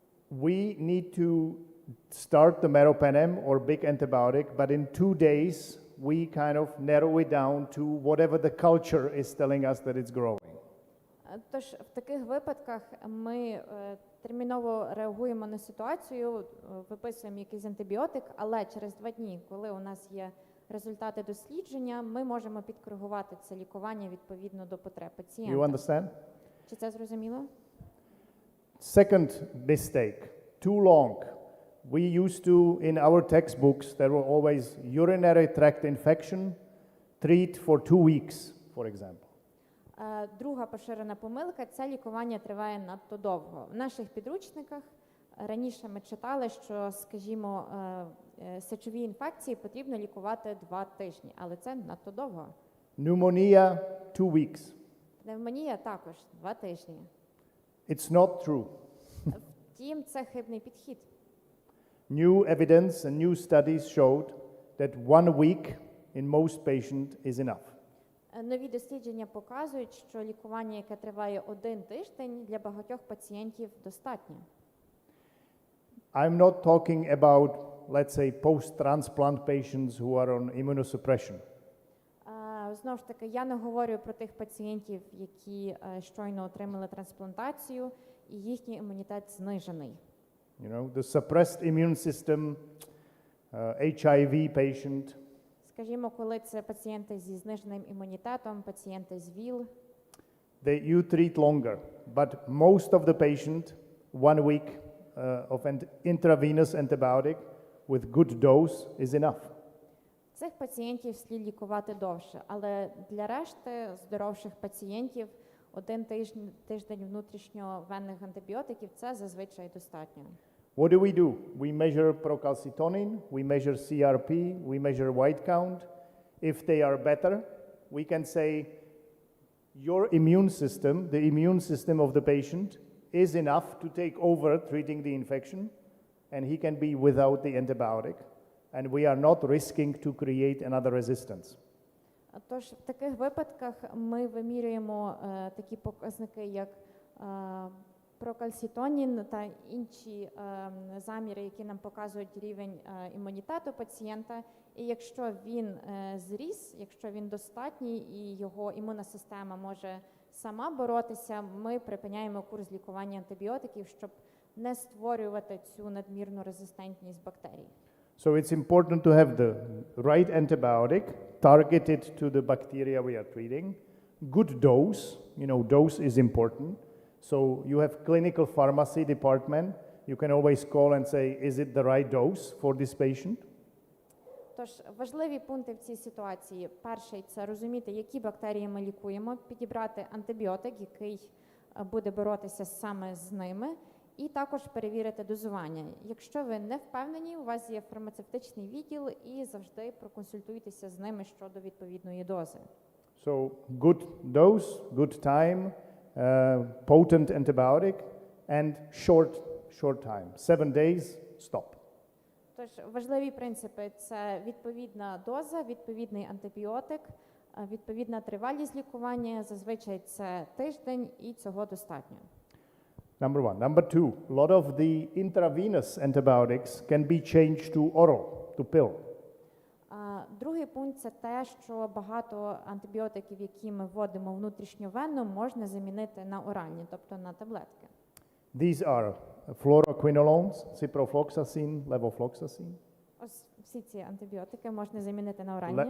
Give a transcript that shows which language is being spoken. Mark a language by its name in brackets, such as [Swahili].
[English] We need to start the meropenem or big antibiotic, but in 2 days we kind of narrow it down to whatever the culture is telling us that it's growing. [Ukrainian] Тож в таких випадках ми терміново реагуємо на ситуацію, виписуємо якийсь антибіотик, але через 2 дні, коли у нас є результати дослідження, ми можемо підкоригувати це лікування відповідно до потреб пацієнта. [English] You understand? [Ukrainian] Чи це зрозуміло? [English] Second mistake, too long. We used to, in our textbooks, there were always urinary tract infection, treat for 2 weeks, for example. [Ukrainian] Друга поширена помилка – це лікування триває надто довго. В наших підручниках раніше ми читали, що, скажімо, сечові інфекції потрібно лікувати 2 тижні, але це надто довго. [English] Pneumonia, 2 weeks. [Ukrainian] Пневмонія також 2 тижні. [English] It's not true. [Ukrainian] Втім, це хибний підхід. [English] New evidence and new studies showed that 1 week in most patients is enough. [Ukrainian] Нові дослідження показують, що лікування, яке триває 1 тиждень, для багатьох пацієнтів достатньо. [English] I'm not talking about, let's say, post-transplant patients who are on immunosuppression. [Ukrainian] Знову ж таки, я не говорю про тих пацієнтів, які щойно отримали трансплантацію, і їхній імунітет знижений. [English] The suppressed immune system, HIV patient. [Ukrainian] Скажімо, коли це пацієнти зі зниженим імунітетом, пацієнти з ВІЛ. [English] You treat longer, but most of the patient, 1 week of intravenous antibiotic with good dose is enough. [Ukrainian] Цих пацієнтів слід лікувати довше, але для решти здоровших пацієнтів 1 тиждень внутрішньовенних антибіотиків – це зазвичай достатньо. [English] What do? We measure procalcitonin, we measure CRP, we measure white count. If they are better, we can say your immune system, the immune system of the patient, is enough to take over treating the infection, and he can be without the antibiotic, and we are not risking to create another resistance. [Ukrainian] Тож в таких випадках ми вимірюємо такі показники, як прокальцитонін та інші заміри, які нам показують рівень імунітету пацієнта. І якщо він зріс, якщо він достатній і його імунна система може сама боротися, ми припиняємо курс лікування антибіотиків, щоб не створювати цю надмірну резистентність бактерій. [English] So it's important to have the right antibiotic targeted to the bacteria we are treating. Good dose, dose is important. So you have clinical pharmacy department. You can always call and say, is it the right dose for this patient? [Ukrainian] Тож важливі пункти в цій ситуації. Перший – це розуміти, які бактерії ми лікуємо, підібрати антибіотик, який буде боротися саме з ними, і також перевірити дозування. Якщо ви не впевнені, у вас є фармацевтичний відділ і завжди проконсультуйтеся з ними щодо відповідної дози. [English] So good dose, good time, potent antibiotic and short time. 7 days, stop. [Ukrainian] Тож важливі принципи – це відповідна доза, відповідний антибіотик, відповідна тривалість лікування, зазвичай це тиждень, і цього достатньо. [English] Number one. Number two, a lot of the intravenous antibiotics can be changed to oral, to pill. [Ukrainian] Другий пункт – це те, що багато антибіотиків, які ми вводимо внутрішньовенно, можна замінити на оральні, тобто на таблетки. [English] These are fluoroquinolones, ciprofloxacin, levofloxacin. [Ukrainian] Ось всі ці антибіотики можна замінити на оральні.